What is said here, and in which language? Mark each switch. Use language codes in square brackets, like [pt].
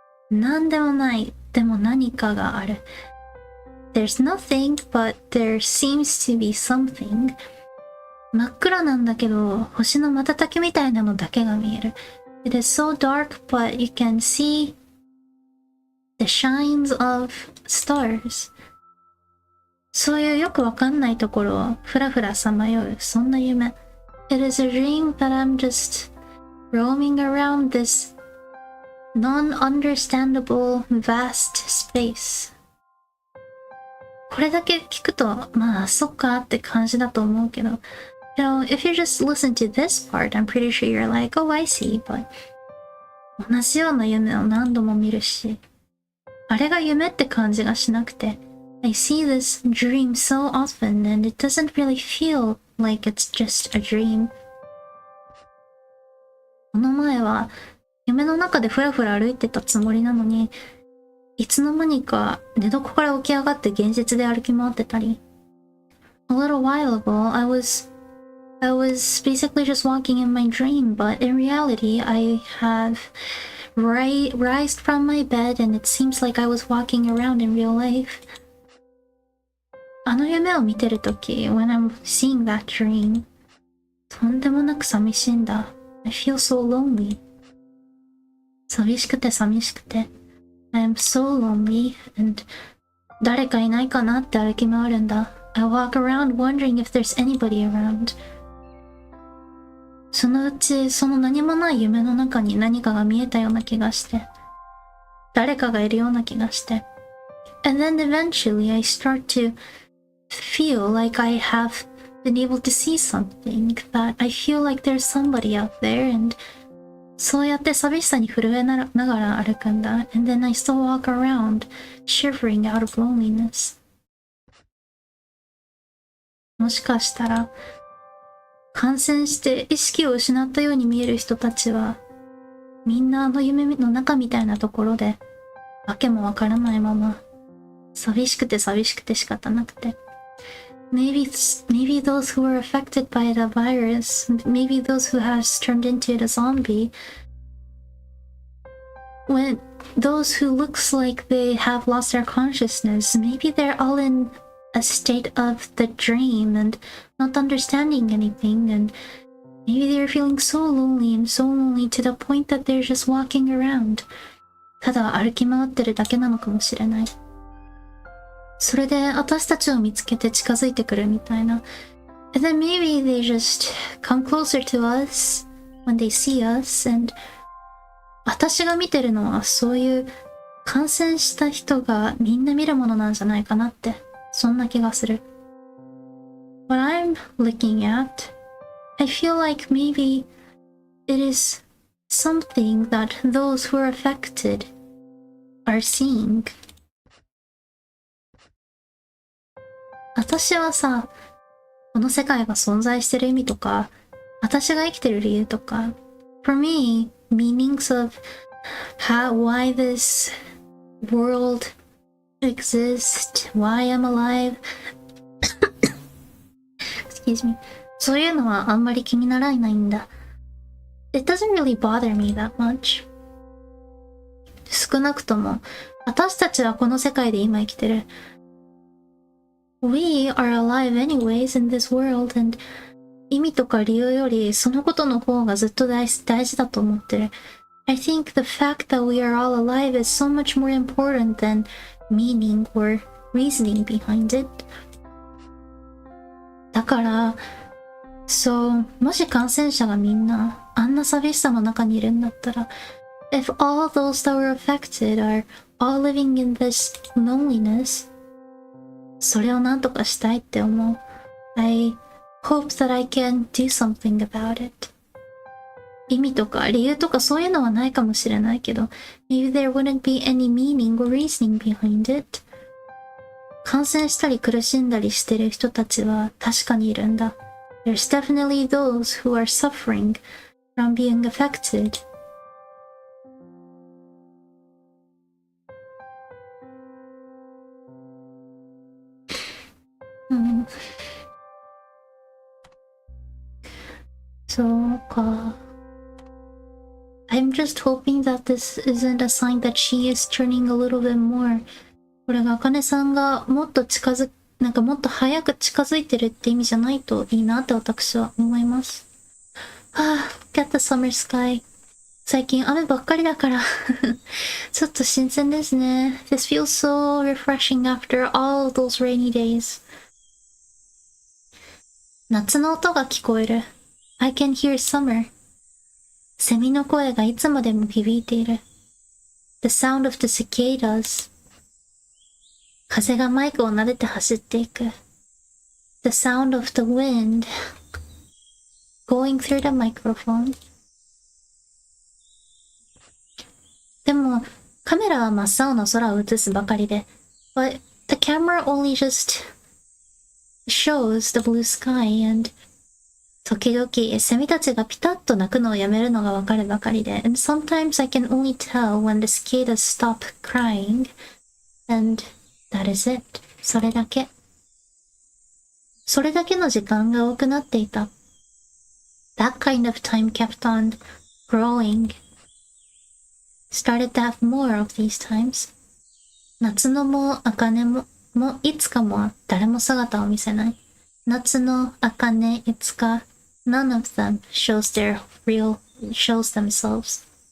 [ja] なんでもない。でも何かがある。 [en] There's nothing, but there seems to be something. [ja] 真っ暗なんだけど、星の瞬きみたいなのだけが見える。 [en] It is so dark, but you can see the shines of stars. [ja] そういうよくわかんないところをふらふらさまよう、そんな夢。 [en] It is a dream that I'm just roaming around this non-understandable vast space. [ja] これだけ聞くと、まあ、そっかって感じだと思うけど、 [en] You know, if you just listen to this part, I'm pretty sure you're like, oh, I see, but [ja] 同じような夢を何度も見るし、あれが夢って感じがしなくて、 [en] I see this dream so often and it doesn't really feel like it's just a dream. [ja] この前は夢の中でふらふら歩いてたつもりなのに、いつの間にか寝床から起き上がって現実で歩き回ってたり。 [en] A little while ago, I was basically just walking in my dream, but in reality, I have rised from my bed and it seems like I was walking around in real life. [ja] あの夢を見てるとき、 [en] when I'm seeing that dream, [ja] とんでもなく寂しいんだ。 [en] I feel so lonely. [ja] 寂しくて寂しくて。 [en] I am so lonely, and [ja] 誰かいないかなって歩き回るんだ。 [en] I walk around wondering if there's anybody around. [ja] そのうち、その何もない夢の中に何かが見えたような気がして。誰かがいるような気がして。 [en] And then eventually I start to feel like I have been able to see something, that I feel like there's somebody out there, and [ja] そうやって寂しさに震えながら歩くんだ。 [en] And then I still walk around, shivering out of loneliness. [ja] もしかしたら、感染して意識を失ったように見える人たちは、みんなあの夢の中みたいなところで、わけもわからないまま、寂しくて寂しくて仕方なくて。 [en] Maybe those who were affected by the virus, maybe those who has turned into a zombie, when those who looks like they have lost their consciousness, maybe they're all in a state of the dream and not understanding anything, and maybe they're feeling so lonely to the point that they're just walking around. [ja] ただ歩き回ってるだけなのかもしれない。それで私たちを見つけて近づいてくるみたいな。 [en] And then maybe they just come closer to us when they see us, and [ja] 私が見てるのはそういう感染した人がみんな見るものなんじゃないかなって、そんな気がする。 [en] What I'm looking at, I feel like maybe it is something that those who are affected are seeing. [ja] 私はさ、この世界が存在してる意味とか、私が生きてる理由とか、 [en] for me, meanings of why this world exists, why I'm alive, excuse me, [ja] そういうのはあんまり気にならないんだ。 [en] It doesn't really bother me that much. [ja] 少なくとも、私たちはこの世界で今生きてる。 [en] We are alive anyways in this world, and [ja] 意味とか理由よりそのことの方がずっと大事だと思ってる。 [en] I think the fact that we are all alive is so much more important than meaning or reasoning behind it. [ja] だからそう、もし感染者がみんなあんな寂しさの中にいるんだったら、 [en] if all those that were affected are all living in this loneliness, [ja] それをなんとかしたいって思う。 [en] I hope that I can do something about it. [ja] 意味とか理由とかそういうのはないかもしれないけど、 [en] maybe there wouldn't be any meaning or reasoning behind it. [ja] 感染したり苦しんだりしてる人たちは確かにいるんだ。 [en] There's definitely those who are suffering from being affected. [ja] そうか。 [en] I'm just hoping that this isn't a sign that she is turning a little bit more. [ja] これが茜さんがもっとなんかもっと早く近づいてるって意味じゃないといいなって私は思います。 [en] はぁ、get the summer sky. [ja] 最近雨ばっかりだからちょっと新鮮ですね。 [en] This feels so refreshing after all those rainy days. [ja] 夏の音が聞こえる。 [en] I can hear summer. [ja] セミの声がいつまでも響いている。 [en] The sound of the cicadas. [ja] 風がマイクを撫でて走っていく。 [en] The sound of the wind going through the microphone. [ja] でも、カメラは真っ青な空を映すばかりで、 [en] but the camera only just shows the blue sky and [ja] 時々セミたちがピタッと鳴くのをやめるのがわかるばかりで、 [en] and sometimes I can only tell when the cicadas stop crying, and that is it. [ja] それだけ。それだけの時間が多くなっていた。 [en] That kind of time kept on growing. Started to have more of these times. [ja] 夏野も茜もいつかも誰も姿を見せない。 [en] 夏野、茜、いつか None of them shows themselves.